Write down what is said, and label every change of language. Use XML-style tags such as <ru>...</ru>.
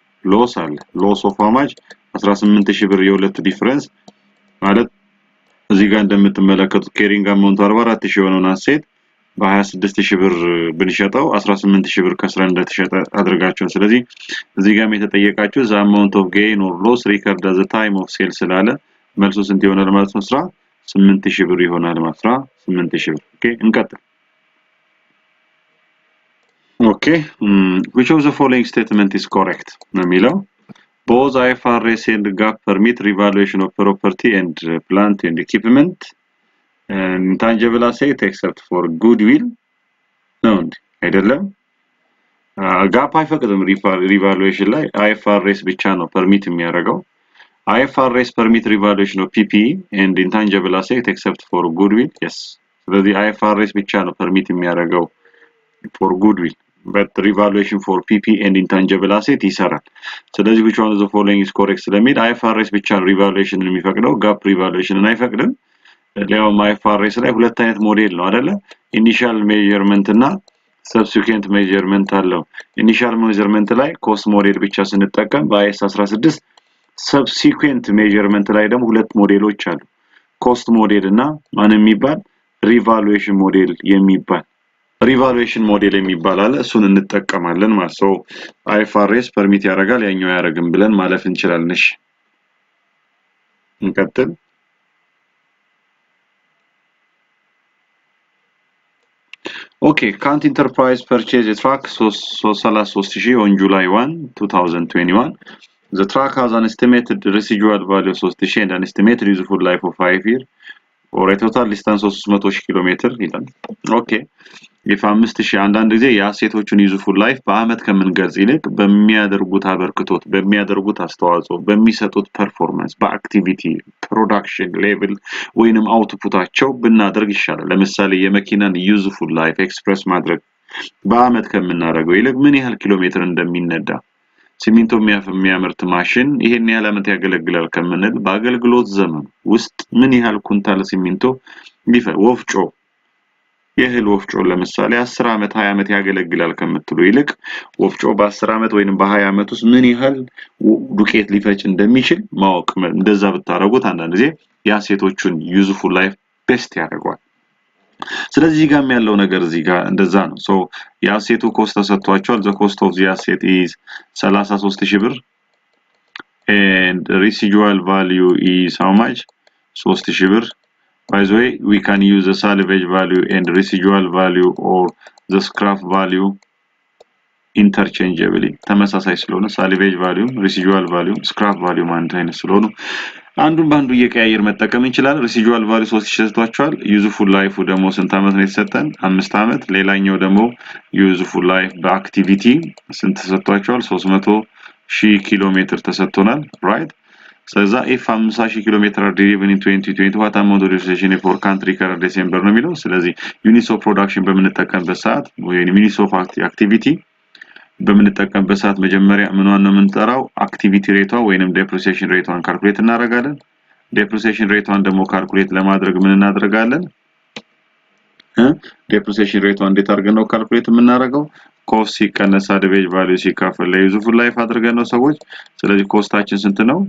<am>ሎስ አለ። ሎስ ኦፍ አማች 18000 ብር የሁለት ዲፈረንስ ማለት እዚህ ጋር እንደምትመለከቱት ኬሪንግ አማውንት 44000 የሆነውን አሴት በ26000 ብር ብንሸጠው 18000 ብር ከስራ እንደተሸጠ አድርጋችሁ። ስለዚህ እዚህ ጋርም የተጠየቃችሁ</am> <en>the amount of gain or loss recorded at the time of sale</en> <am>ስላለ መልሱ ስንት ይሆናል ማለት ነው? 8000 ብር ይሆናል ማለት ነው። 8000 ብር። ኦኬ እንቀጥል።</am> <en>Okay, which of the following statement is correct?</en> <am>Namilo.</am> <en>Both IFRS and GAAP permit revaluation of property and plant and equipment and intangible asset except for goodwill. No,</en> <am>አይደለም።</am> <en>GAAP</en> <am>አይፈቅድም</am> <en>revaluation ላይ IFRS</en> <am>ብቻ ነው</am> <en>permit</en> <am>የሚያደርገው።</am> <en>IFRS permit revaluation of PPE and intangible asset except for goodwill. Yes.</en> <am>ስለዚህ IFRS ብቻ ነው permit የሚያደርገው</am> <en>for goodwill. But revaluation for PPE and intangible asset</en> <am>ይሰራል። ስለዚህ</am> <en>which one of the following is correct</en> <am>ስለሚል IFRS ብቻ revaluation የሚፈቅደው GAAP revaluation አይፈቅድም። ሌላው IFRS ላይ ሁለት አይነት ሞዴል ነው አይደለ? ኢኒሻል ሜዠርመንት እና ሰብሲኩዌንት ሜዠርመንት አለው። ኢኒሻል ሜዠርመንት ላይ ኮስት ሞዴል ብቻ ስንጠቀም በIAS 16 ሰብሲኩዌንት ሜዠርመንት ላይ ደግሞ ሁለት ሞዴሎች አሉ። ኮስት ሞዴል እና ማን የሚባል ሪቫሉዌሽን ሞዴል የሚባል ሪቫሉዌሽን ሞዴል የሚባል አለ። እሱን እንጠቀማለን ማለት ነው። IFRS ፐርሚት ያደርጋል ያኛው ያደርግም ብለን ማለፍ እንችላለን። እሺ እንቀጥል።</am> <en>Okay, Kant Enterprise purchased a truck 33000 on July 1, 2021. The truck has an estimated residual value of 3000 and an estimated useful life of 5 years or a total distance of 300 km</en> <am>ይላል።</am> <en>Okay.</en> <am>if 5000 አንዳንድ ጊዜ የአሴቶቹን ዩዝፉል ላይፍ በአመት ከመንገርጽ ይልቅ በሚያደርጉት አበርክቶት በሚያደርጉት አስተዋጽኦ በሚሰጡት ፐርፎርማንስ በአክቲቪቲ ፕሮዳክሽን ሌቭል ወይንም አውትፑታቸው ብናደርግ ይሻላል። ለምሳሌ የመኪናን ዩዝፉል ላይፍ ኤክስፕረስ ማድረግ በአመት ከምናደርገው ይልቅ ምን ያህል ኪሎ ሜትር እንደሚነዳ ሲሚንቶ የሚያመርት ማሽን ይሄን ያህል አመት ያገለግላል ከምንል በአገልግሎት ዘመን ውስጥ ምን ያህል ኩንታል ሲሚንቶ ወፍጮ የህል ወፍጮ ለምሳሌ 10 አመት 20 አመት ያገለግላል ከምትሉ ይልቅ ወፍጮ በ10 አመት ወይንም በ20 አመት ውስጥ ምን ያህል ዱቄት ሊፈጭ እንደሚችል ማወቅ እንደዛ ብታረጉት አንዳንድ ጊዜ የአሴቶቹን ዩዝፉል ላይፍ ቤስት ያደርጋል። ስለዚህ እዚህ ጋር ያለው ነገር እዚህ ጋር እንደዛ ነው። ሶ የአሴቱ ኮስት ተሰጥቷቸዋል።</am> <en>the cost of the asset is</en> <am>33000 ብር</am> <en>and residual value is how much</en> <am>3000 ብር.</am> <en>By the way, we can use the salvage value and residual value or the scrap value interchangeably.</en> <am>ተመሳሳይ ስለሆነ</am> <en>salvage value, residual value, scrap value</en> <am>ማለት አይነት ስለሆነ አንዱን ባንዱ እየቀያየር መጠቀም እንችላለን። residual value 3000 ተሰጥቷቸዋል። useful life ደግሞ ስንት አመት ነው የተሰጠን? 5 አመት። ሌላኛው ደግሞ useful life በአክቲቪቲ ስንት ተሰጥቷቸዋል? 300,000 ኪሎ ሜትር ተሰጥቶናል። right?</am> <en>So if 50,000 km are driven in 2020 what amount of utilization for country current December</en> <am>ነው የሚለው። ስለዚህ</am> <en>units of production</en> <am>በምንጠቀምበት ሰዓት ወይ</am> <en>units of activity</en> <am>በምንጠቀምበት ሰዓት መጀመሪያ ምንዋን ነው የምንጠራው? አክቲቪቲ ሬቷ ወይንም ዴፕሪሲዬሽን ሬቷን ካልኩሌት እናደርጋለን። ዴፕሪሲዬሽን ሬቷን ደግሞ ካልኩሌት ለማድረግ ምን እናደርጋለን? ዴፕሪሲዬሽን ሬቷን እንዴት አድርገን ነው ካልኩሌት የምናደርገው? ኮስት ሲቀነስ salvage value ሲካፈል ለዩዝፉል ላይፍ አድርገን ነው ሰዎች። ስለዚህ ኮስታችን ስንት ነው?</am>